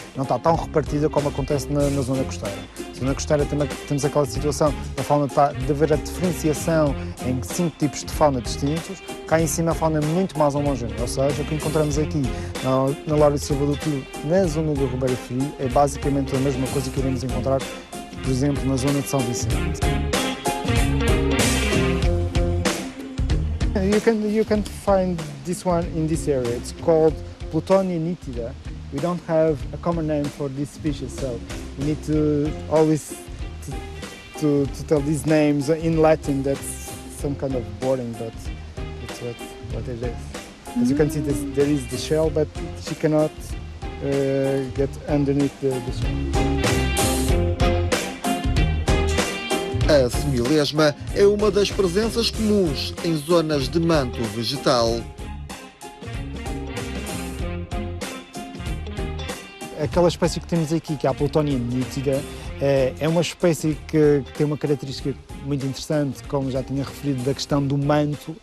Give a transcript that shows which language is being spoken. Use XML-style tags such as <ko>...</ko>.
<pt>Não está tão repartida como acontece na zona costeira. Na zona costeira também temos aquela situação da fauna de haver a diferenciação em 5 tipos de fauna distintos. Cá em cima a fauna é muito mais homogénea, ou seja, o que encontramos aqui na Laurisilva do Tilo, na zona do Ribeiro Frio, é basicamente a mesma coisa que iremos encontrar, por exemplo, na zona de São Vicente.</pt> <en>You can find this one in this area. It's called Plutonia nitida. We don't have a common name for this species, so we need to always to tell these names in Latin. That's some kind of boring, but that's what it is. As you can see, there is the shell, but she cannot get underneath the shell.</en> <pt>A semilesma é uma das presenças comuns em zonas de manto vegetal. Aquela espécie que temos aqui, que é a Plutonia nitida, é uma espécie que tem uma característica muito interessante, como já tinha referido, da questão do manto.</pt>